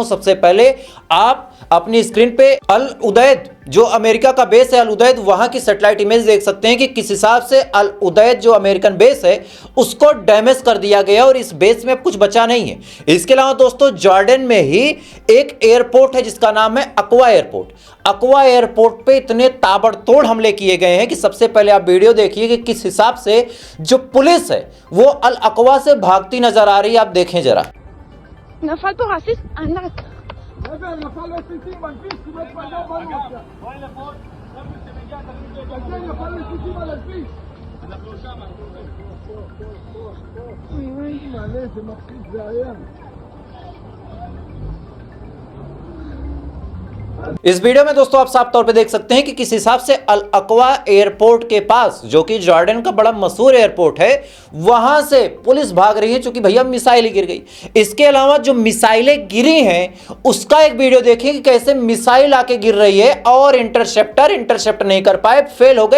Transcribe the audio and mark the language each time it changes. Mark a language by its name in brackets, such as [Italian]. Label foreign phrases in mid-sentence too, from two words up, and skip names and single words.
[Hindi] सबसे पहले आप अपनी स्क्रीन पे अल उदैद जो अमेरिका का बेस है, अल उदैद वहां की [English] satellite image [Hindi] देख सकते हैं कि किस हिसाब से अल उदैद जो [English] American base [Hindi] है उसको डैमेज कर दिया गया और इस बेस में अब कुछ बचा नहीं है। इसके अलावा दोस्तों जॉर्डन में ही एक एयरपोर्ट है जिसका नाम है अक्वा एयरपोर्ट। अक्वा एयरपोर्ट पे इतने ताबड़तोड़ हमले किए गए हैं कि सबसे पहले आप वीडियो देखिए कि किस हिसाब से जो पुलिस है वो अल अक्वा से भागती नजर आ रही है। आप देखें जरा। [Hebrew] נפל פה רסיס ענק. נפל רסיסים על כביש, כמעט פגע בנו עכשיו. בואי לפה, חבר'ה שמגיע, תגידי, נפל רסיסים על הכביש. אנחנו שם, מעלה, זה מפחיד, זה היה. [Hindi] इस वीडियो में दोस्तों आप साफ तौर पे देख सकते हैं कि किस हिसाब से अल अक्वा एयरपोर्ट के पास, जो कि जॉर्डन का बड़ा मशहूर एयरपोर्ट है, वहां से पुलिस भाग रही है क्योंकि भैया मिसाइल गिर गई। इसके अलावा जो मिसाइलें गिरी हैं उसका एक वीडियो देखें कि कैसे मिसाइल आके गिर रही है और इंटरसेप्ट नहीं कर पाए, फेल हो गए।